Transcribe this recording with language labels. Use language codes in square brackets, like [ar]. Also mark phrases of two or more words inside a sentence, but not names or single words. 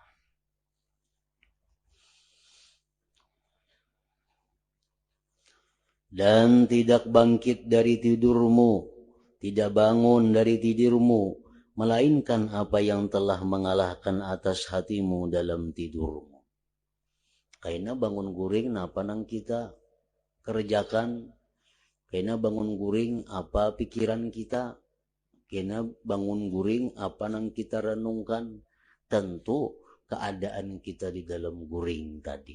[id] Dan tidak bangkit dari tidurmu, tidak bangun dari tidurmu, melainkan apa yang telah mengalahkan atas hatimu dalam tidurmu. [bjn] Kaina bangun guring napa nang kita kerjakan, kaina bangun guring apa pikiran kita, kaina bangun guring apa nang kita renungkan. [id] Tentu keadaan kita di dalam guring tadi.